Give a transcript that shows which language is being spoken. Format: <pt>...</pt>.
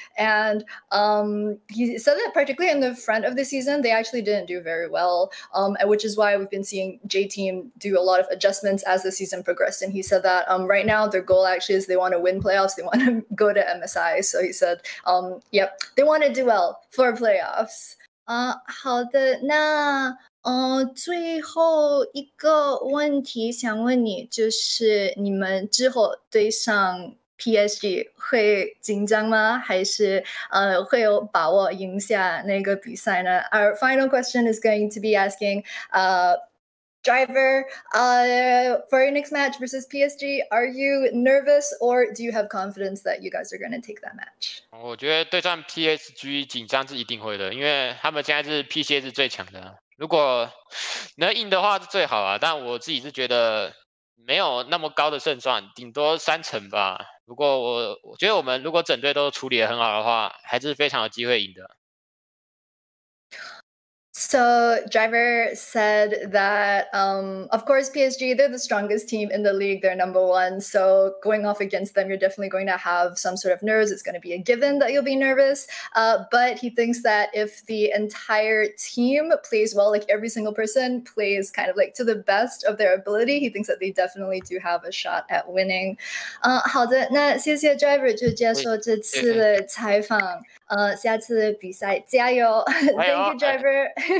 <en>And he said that particularly in the front of the season, they actually didn't do very well, which is why we've been seeing J-Team do a lot of adjustments as the season progressed. And he said that right now their goal actually is they want to win playoffs. They want to go to MSI. So he said, yep, they want to do well for playoffs.</en> <zh>好的，那最后一个问题想问你，就是你们之后对上 PSG 会紧张吗？还是会有把握赢下那个比赛呢？</zh> <en>Our final question is going to be asking Driver, for your next match versus PSG, are you nervous or do you have confidence that you guys are going to take that match?</en> <zh>我觉得对战 PSG 紧张是一定会的，因为他们现在是 PCS 最强的。如果能赢的话是最好啊，但我自己是觉得没有那么高的胜算，顶多3成吧。不过我觉得我们如果整队都处理得很好的话，还是非常有机会赢的。</zh> <en>So Driver said that, of course, PSG, they're the strongest team in the league. They're number one. So going off against them, you're definitely going to have some sort of nerves. It's going to be a given that you'll be nervous. But he thinks that if the entire team plays well, like every single person plays kind of like to the best of their ability, he thinks that they definitely do have a shot at winning.</en> <zh>好的，那谢谢 Driver 就接受这次的采访。下次的比赛加油！</zh> <en>Thank you, Driver.</en>